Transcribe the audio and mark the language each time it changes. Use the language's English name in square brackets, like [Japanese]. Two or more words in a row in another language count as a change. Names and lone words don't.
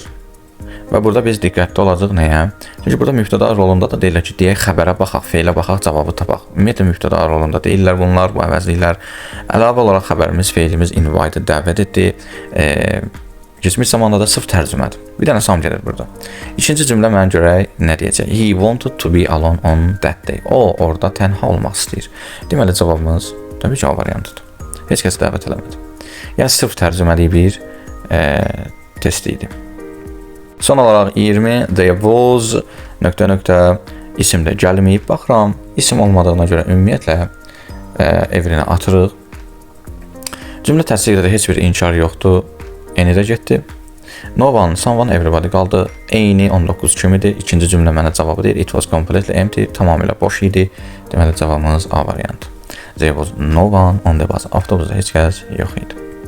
[Azerbaijani] Və burada biz diqqətli olacaq nəyə? Çünki burada mübtəda rolunda da deyirlər ki, deyək xəbərə baxaq, feylə baxaq, cavabı tapaq. Ümumiyyətlə mübtəda rolunda deyirlər bunlar, bu əvəzliklər. Əlavə olaraq xəbərimiz, feylimiz invited, dəvət etdi. Keçmiş zamanda da sırf tərcümədir. Bir dənə some gəlir burada. İkinci cümlə mənə görək nə deyəcək? [English] He wanted to be alone on that day. [Azerbaijani] O, orada tənha olmaq istəyir. Deməli, cavabımız təbii ki, A variantıdır. Heç kəs dəvət eləmədi. Yəni, sırf tərcüməli bir test idi. Son olaraq 20. [English] There was [Azerbaijani] nöqtə isimdə gəlməyib. Baxıram, isim olmadığına görə ümumiyyətlə evrinə atırıq. Cümlə təsdiqdə heç bir inkar yoxdur. Eni də getdi. [English] No one, someone, everybody qaldı. [Azerbaijani] Eyni 19 kimidir. İkinci cümlə mənə cavabı deyir. [English] It was completely empty. [Azerbaijani] Tamamilə boş idi. Deməli, cavabımız A variantı. [English] There was no one on the bus. [Azerbaijani] Avtobusda heç kəs yox idi.